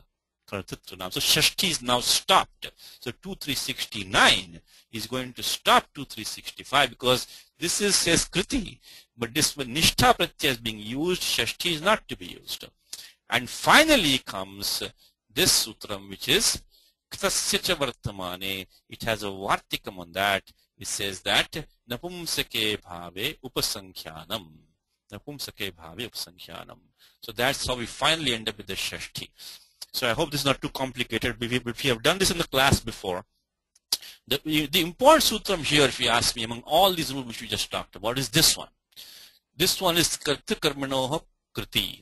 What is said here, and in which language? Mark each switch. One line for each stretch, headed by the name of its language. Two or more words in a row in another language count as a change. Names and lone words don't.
English: So Shashti is now stopped. So 2-3-69 is going to stop 2-3-65 because this says Kriti. But this when
Sanskrit: निष्ठा प्रत्यय
English: is being used, Shashti is not to be used. And finally comes this sutram, which is
Sanskrit: क्तस्य च वर्तमाने.
English: It has a vartikam on that. It says that
Sanskrit: नपुंसके भावे उपसंख्यानम्.
English: So that's how we finally end up with the Shashti. So I hope this is not too complicated. We have done this in the class before. The important sutram here, if you ask me, among all these rules which we just talked about, is this one. This one is
Sanskrit: कर्तृकर्मणोः कृति.